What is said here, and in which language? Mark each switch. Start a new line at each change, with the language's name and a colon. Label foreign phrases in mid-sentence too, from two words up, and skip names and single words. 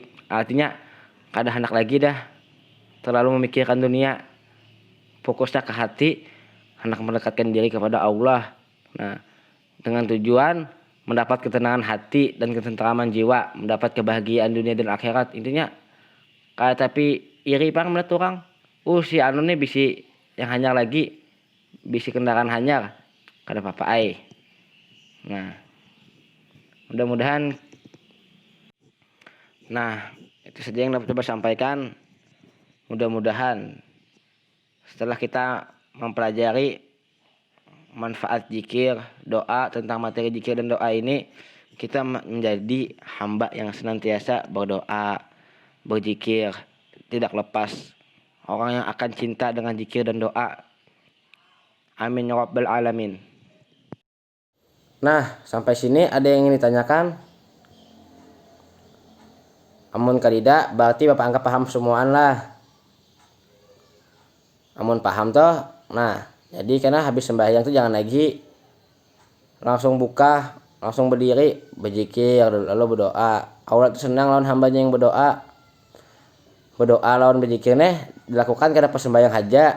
Indonesian: Artinya
Banjar: kada hendak lagi dah
Indonesian: terlalu memikirkan dunia, fokusnya ke hati, hendak mendekatkan diri kepada Allah. Nah, dengan tujuan mendapat ketenangan hati dan ketentraman jiwa, mendapat kebahagiaan dunia dan akhirat.
Banjar: Intinya kayak tapi iri pang melihat orang, si anu nih bisi yang hanyar lagi, bisi kendaraan hanyar, kada apa-apa ai.
Indonesian: Nah, mudah-mudahan itu saja yang dapat coba sampaikan. Mudah-mudahan setelah kita mempelajari manfaat zikir, doa, tentang materi zikir dan doa ini, kita menjadi hamba yang senantiasa berdoa, berzikir, tidak lepas. Orang yang akan cinta dengan zikir dan doa.
Arabic: آمين يا رب العالمين.
Indonesian: Nah, sampai sini ada yang ingin ditanyakan?
Banjar: Amun kadida berarti Bapak anggap paham semuaan lah. Amun paham toh.
Indonesian: Nah, jadi karena habis sembahyang tuh jangan lagi langsung buka, langsung berdiri, berzikir lalu berdoa. Allah tuh senang lawan hambanya yang berdoa. Berdoa lawan berzikir dilakukan karena persembahyang haja.